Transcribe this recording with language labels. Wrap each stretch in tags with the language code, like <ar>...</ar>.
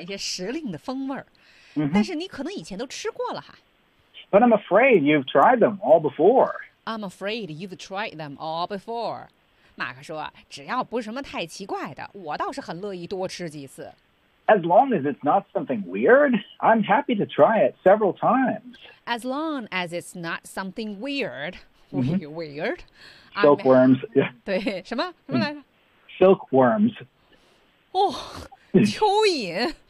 <zh>一些时令的风味、但是你可能以前都吃过了哈。</zh> <en>But I'm afraid you've tried them all before. I'm afraid you've tried them all before.</en> <zh>马克说，只要不是什么太奇怪的，我倒是很乐意多吃几次。</zh> <en>As long as it's not something weird, I'm happy to try it several times. As long as it's not something weird. Weird. Silkworms. Yeah.</en> <zh>对，什么什么来着？</zh> <en>Silkworms.</en> <zh>哦，蚯蚓。</zh>